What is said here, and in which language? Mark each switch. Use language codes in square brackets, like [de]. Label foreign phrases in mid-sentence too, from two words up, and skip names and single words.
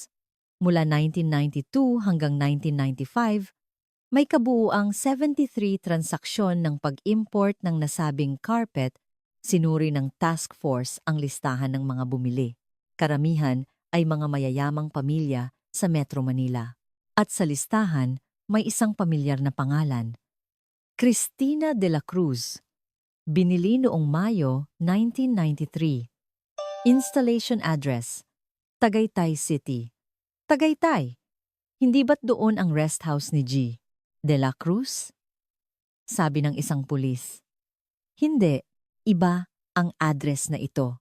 [tl] Mula 1992 hanggang 1995, may kabuuang 73 transaksyon ng pag-import ng nasabing carpet. Sinuri ng task force ang listahan ng mga bumili. Karamihan ay mga mayayamang pamilya sa Metro Manila. At sa listahan, may isang pamilyar na pangalan. Cristina de la Cruz. Binili noong Mayo 1993. [en] Installation address, Tagaytay City. [tl] Tagaytay, hindi ba't doon ang rest house ni G. de la Cruz? Sabi ng isang pulis. Hindi, iba ang address na ito.